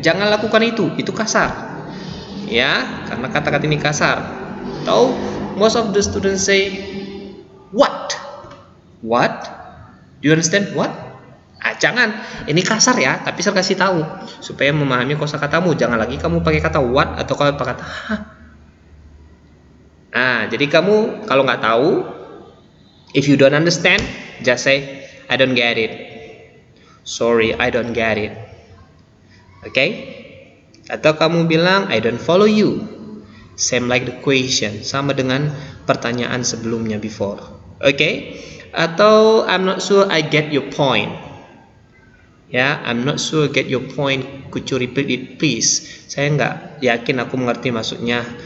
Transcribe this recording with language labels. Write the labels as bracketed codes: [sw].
[id] Jangan lakukan itu kasar. Ya, karena kata-kata ini kasar. [en] Atau most of the students say what? What? Do you understand what? [id] Jangan, ini kasar ya, tapi saya kasih tahu supaya memahami kosakatamu. Jangan lagi kamu pakai kata what atau kalau pakai kata hah. Jadi kamu kalau nggak tahu, [en] if you don't understand, just say I don't get it. Sorry, I don't get it. Oke? [id] Atau kamu bilang [en] I don't follow you. Same like the question, [id] sama dengan pertanyaan sebelumnya [en] before. Oke? Atau I'm not sure I get your point. Ya, I'm not sure get your point. Could you repeat it please? [id] Saya nggak yakin aku mengerti maksudnya.